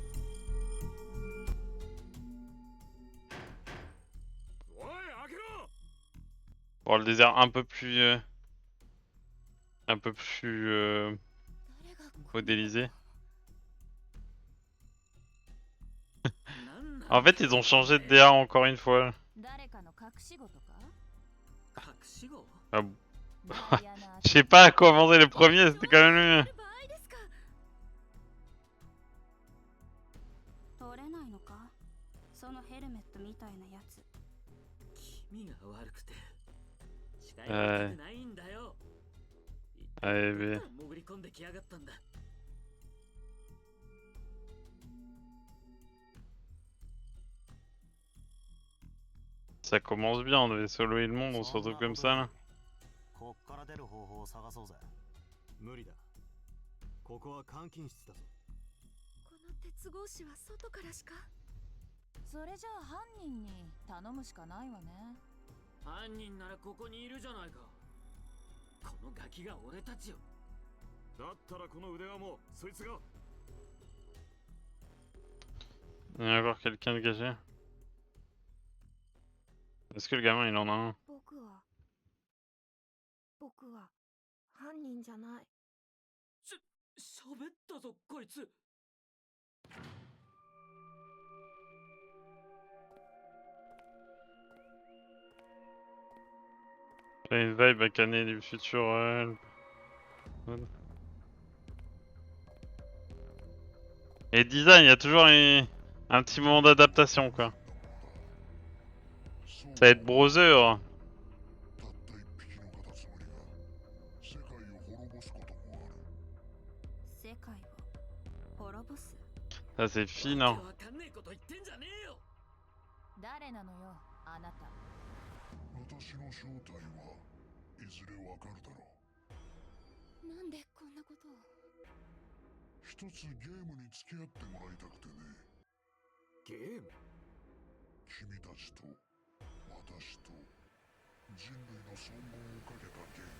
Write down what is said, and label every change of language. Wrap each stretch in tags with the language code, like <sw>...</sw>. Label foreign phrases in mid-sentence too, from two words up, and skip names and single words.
<fr>Bon, le désert un peu plus modélisé. En fait, ils ont changé de DA encore une fois. Ah bon. Je sais pas à quoi avancer le premier, c'était quand même le mieux.</fr> <ja>取れないのかそのヘルメットみたいなやつ君が悪くて近寄りたくないんだよ</ja> <fr>Allez, mais...</fr> <ja>潜り込んできやがったんだ</ja> <fr>Ça commence bien, on devait soloer le monde, on se retrouve comme ça là.</fr> <ja>こっから出る方法を探そうぜ。無理だ。ここは監禁室だぞ。この鉄格子は外からしかそれじゃあ犯人に頼むしかないわね犯人ならここにいるじゃないかこのガキが俺たちをだったらこの腕輪もそいつが。</ja> <fr>Il y a encore quelqu'un de caché. Est-ce que le gamin il en a un?</fr> <ja>僕は犯人じゃない喋ったぞこいつ</ja> <fr>Il y a une vibe à canner du futur. Et design, il y a toujours un petit moment d'adaptation quoi. Ça va être browser. Ça c'est fine hein.</fr> <ja>誰なのよあなた私の正体はいずれわかるだろうなんでこんなことを一つゲームに付き合ってもらいたくてねゲーム君たちと私と人類の存亡をかけたゲーム</ja>